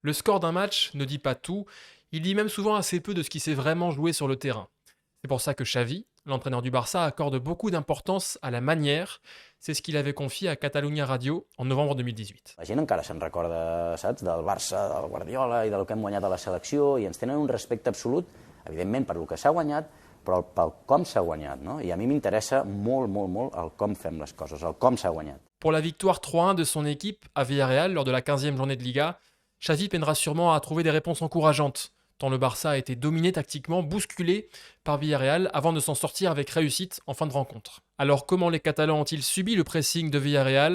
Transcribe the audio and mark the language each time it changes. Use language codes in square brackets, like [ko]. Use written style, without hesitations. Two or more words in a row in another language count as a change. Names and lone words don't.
[fr] Le score d'un match ne dit pas tout, il dit même souvent assez peu de ce qui s'est vraiment joué sur le terrain. C'est pour ça que Xavi, l'entraîneur du Barça, accorde beaucoup d'importance à la manière. C'est ce qu'il avait confié à Catalunya Radio en novembre 2018. [ca] La gent encara se'n recorda, saps, del Barça, del Guardiola i del que hem guanyat a la selecció, i ens tenen un respecte absolut, evidentment per lo que s'ha guanyat, però pel com s'ha guanyat, no? I a mi m'interessa molt, molt, molt el com fem les coses, el com s'ha guanyat. [fr] Pour la victoire 3-1 de son équipe à Villarreal lors de la 15e journée de Liga, Xavi peinera sûrement à trouver des réponses encourageantes, tant le Barça a été dominé tactiquement, bousculé par Villarreal avant de s'en sortir avec réussite en fin de rencontre. Alors comment les Catalans ont-ils subi le pressing de Villarreal?